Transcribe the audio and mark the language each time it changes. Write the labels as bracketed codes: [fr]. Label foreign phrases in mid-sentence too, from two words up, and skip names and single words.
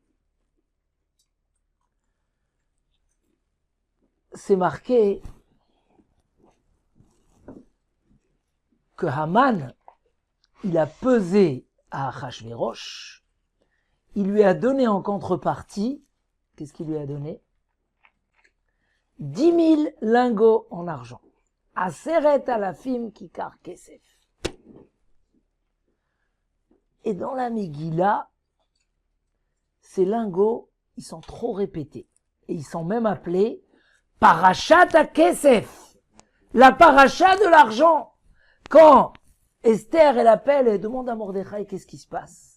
[fr] C'est marqué que Haman, il a pesé à Achashverosh, il lui a donné en contrepartie, qu'est-ce qu'il lui a donné? 10 000 lingots en argent. [he] עשרת אלפים כיכר כסף. [fr] Et dans la Megillah, ces lingots, ils sont trop répétés. Et ils sont même appelés [he] פרשת הכסף. [fr] La paracha de l'argent. Quand Esther, elle appelle et demande à Mordechai qu'est-ce qui se passe.